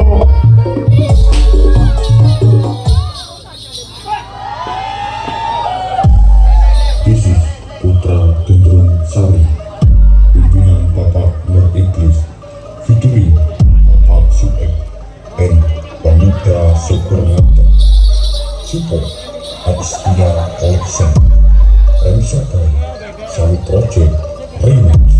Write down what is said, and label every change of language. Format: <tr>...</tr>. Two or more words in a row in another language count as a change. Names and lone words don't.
<en>This is Putra Gendung Sari pimpinan Bapak Nordiklis featuring Bapak Suek dan Pemuda Sukurata Suko Axia Collection Remixed by Sami Project Remix.</en>